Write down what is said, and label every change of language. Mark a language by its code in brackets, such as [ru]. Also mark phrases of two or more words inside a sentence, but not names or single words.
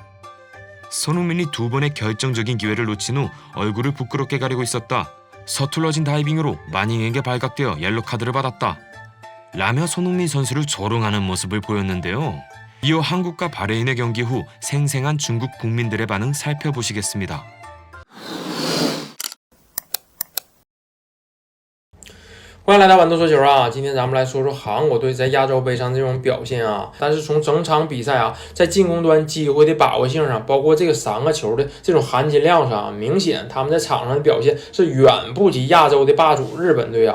[ko] 손흥민이 2번의 결정적인 기회를 놓친 후 얼굴을 부끄럽게 가리고 있었다. 서툴러진 다이빙으로 마닝에게 발각되어 옐로 카드를 받았다. 라며 손흥민 선수를 조롱하는 모습을 보였는데요. 이어 한국과 바레인의 경기 후 생생한 중국 국민들의 반응 살펴보시겠습니다. [zh] 欢迎来到豌豆说球啊！今天咱们来说说韩国队在亚洲杯上这种表现啊。但是从整场比赛啊，在进攻端机会的把握性上，包括这个3个球的这种含金量上，明显他们在场上的表现是远不及亚洲的霸主日本队啊。